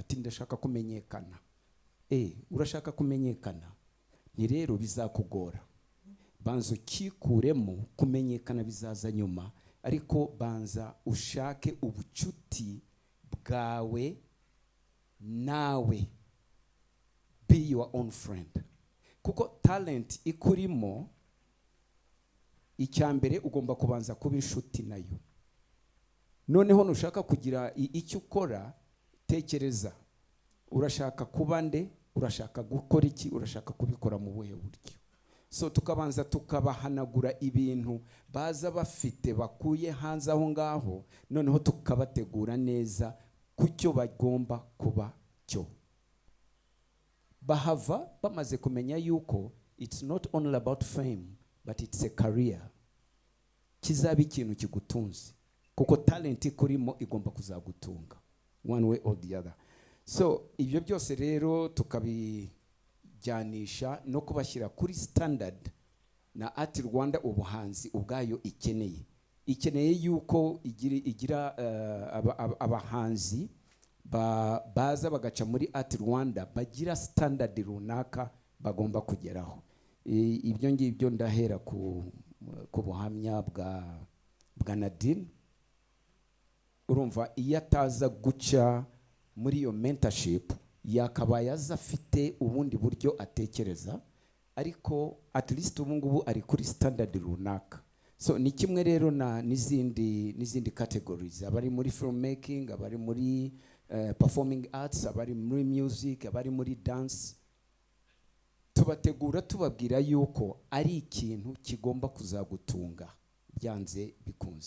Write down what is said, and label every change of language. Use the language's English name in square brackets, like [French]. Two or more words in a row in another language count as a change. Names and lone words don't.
[Kinyarwanda] Ati ndashaka kumenyekana. Urashaka kumenyekana, ni rero bizakugora. Banza ukikuremo, kumenyekana bizaza nyuma, ariko banza ushake ubucuti bwawe nawe. [English] Be your own friend, [Kinyarwanda] kuko talent ikurimo, icyambere ugomba kubanza kuba inshuti nayo. Noneho nushaka kugira icyo ukora, tekereza urashaka kuba nde, urashaka gukora iki, urashaka kubikora mu buhe buryo. So tukabanza tukabahanagura ibintu baza bafite bakuye hanze aho ngaho, noneho tukabategura neza kucyo bagomba kuba cyo. Bahava bamaze kumenya yuko [English] it's not only about fame, but it's a career. [Kinyarwanda] Kizaba ikintu kigutunze, kuko talent ikurimo igomba kuzagutunga [English] one way or the other. [Kinyarwanda] So ibyo byose rero tukabijyanisha no kubashyira kuri standard na Rwanda ubuhanzi ubwayo ikeneye yuko igira abahanzi baza bagaca muri Rwanda bagira standard runaka bagomba kugeraho. ibyo ngibyo ndahera ku buhamya bwa Nadine. Urumva iyo ataza guca muri iyo mentorship yakabaye aza afite ubundi buryo atekereza, ariko [English] at least [Kinyarwanda] ubu ngubu ari kuri standard runaka. So ni kimwe rero n'izindi categories, abari muri filmmaking, abari muri [English] performing arts, [Kinyarwanda] abari muri music, abari muri dance. Tubategura tubabwira yuko ari ikintu kigomba kuzagutunga byanze bikunze.